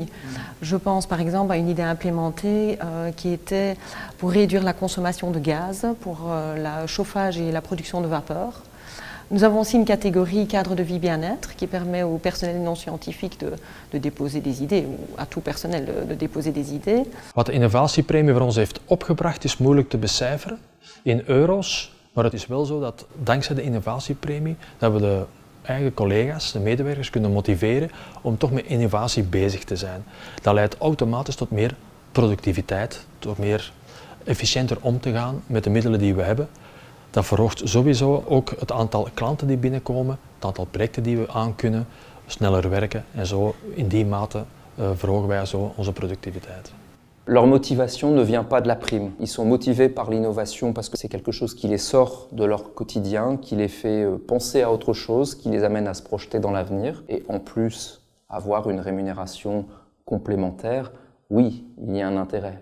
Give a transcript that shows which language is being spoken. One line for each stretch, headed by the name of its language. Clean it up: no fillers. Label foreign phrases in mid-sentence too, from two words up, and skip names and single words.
French: Je pense par exemple à une idée implémentée qui était pour réduire la consommation de gaz pour le chauffage et la production de vapeur. Nous avons aussi une catégorie cadre de vie bien-être qui permet au personnel non scientifique de déposer des idées, ou à tout personnel de déposer des idées.
Dutch: Wat de innovatiepremie voor ons heeft opgebracht is moeilijk te becijferen in euro's. Maar het is wel zo dat dankzij de innovatiepremie dat we de eigen collega's, de medewerkers kunnen motiveren om toch met innovatie bezig te zijn. Dat leidt automatisch tot meer productiviteit, tot meer efficiënter om te gaan met de middelen die we hebben. Dat verhoogt sowieso ook het aantal klanten die binnenkomen, het aantal projecten die we aankunnen, sneller werken en zo in die mate verhogen wij zo onze productiviteit.
French: Leur motivation ne vient pas de la prime. Ils sont motivés par l'innovation parce que c'est quelque chose qui les sort de leur quotidien, qui les fait penser à autre chose, qui les amène à se projeter dans l'avenir. Et en plus, avoir une rémunération complémentaire, oui, il y a un intérêt.